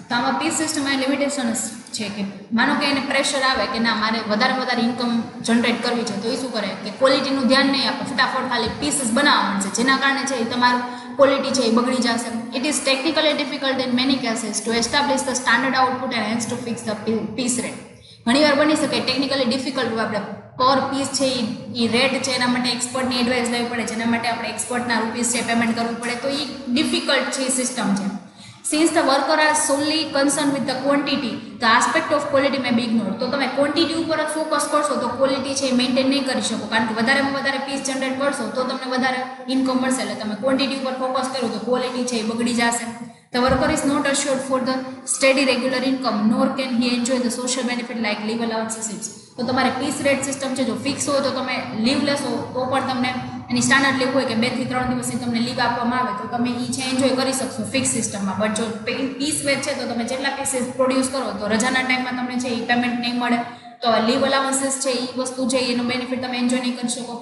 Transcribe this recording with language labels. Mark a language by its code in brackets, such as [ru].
[gu] તો આમાં પીસ સિસ્ટમમાં લિમિટેશન છે કે માનો કે એને પ્રેશર આવે કે ના મારે વધારે ઇન્કમ જનરેટ કરવી છે, તો એ શું કરે કે ક્વોલિટીનું ધ્યાન નહીં આપે, ફટાફટ ખાલી પીસીસ બનાવવા માંડશે, જેના કારણે છે એ તમારું ક્વોલિટી છે એ બગડી જશે. [en] It is technically difficult in many cases to establish the standard output and hence to fix the piece rate. [gu] ઘણીવાર બની શકે ટેકનિકલી ડિફિકલ્ટ આપણે પર પીસ છે એ રેટ છે એના માટે એક્સપર્ટની એડવાઇસ લેવી પડે, જેના માટે આપણે એક્સપર્ટના રૂપીસ છે પેમેન્ટ કરવું પડે. તો એ ડિફિકલ્ટ છે એ સિસ્ટમ છે. [en] Since the worker are solely concerned with the quantity, the aspect of quality may be ignored. [gu] તો તમે ક્વોન્ટિટી ઉપર જ ફોકસ કરશો તો ક્વોલિટી છે એ મેન્ટેન નહીં કરી શકો, કારણ કે વધારેમાં વધારે પીસ જનરેટ કરશો તો તમને વધારે ઇન્કમ મળશે. એટલે તમે ક્વોન્ટિટી ઉપર ફોકસ કરો તો ક્વોલિટી છે એ બગડી જશે. [en] The worker is not assured for the steady regular income nor can he enjoy the social benefit like leave allowances. [gu] તો તમારે પીસ રેટ સિસ્ટમ છે જો ફિક્સ હોય તો તમે લીવ લેશો તો પણ તમને એની સ્ટાન્ડર્ડ લીવ હોય કે 2 થી 3 દિવસની તમને લીવ આપવામાં આવે તો તમે એ છે એન્જોય કરી શકશો ફિક્સ સિસ્ટમમાં. બટ જો પીસ વેચ છે તો તમે જેટલા પીસીસ પ્રોડ્યુસ કરો તો રજાના ટાઈમમાં તમને છે એ પેમેન્ટ નહીં મળે, તો લીવ અલાવન્સીસ છે એ વસ્તુ છે એનો બેનિફિટ તમે એન્જોય નહીં કરી શકો.